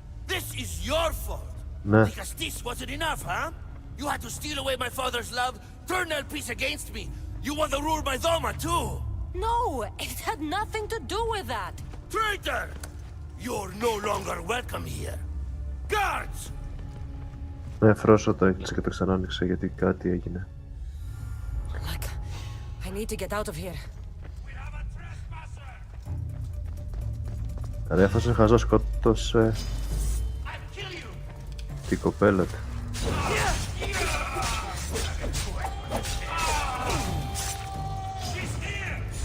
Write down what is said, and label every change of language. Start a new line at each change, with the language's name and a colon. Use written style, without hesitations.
English: This is your fault.
Greek: Ναι.
English: Because this wasn't enough, huh? You had to steal away my father's love, turn Elpis against me. You want to rule my Doma too. No, it had nothing to do with that. Traitor! You're no longer welcome here. Guards!
Greek: Ναι, Φρόσο το έκλεισε και το ξανά άνοιξε γιατί κάτι έγινε.
English: Look, I need to get out of here. We have a trespasser!
Greek: Δηλαδή αυτός είναι χαζός, σκότωσε
English: I'll kill you!
Greek: την κοπέλα του.
English: She's here!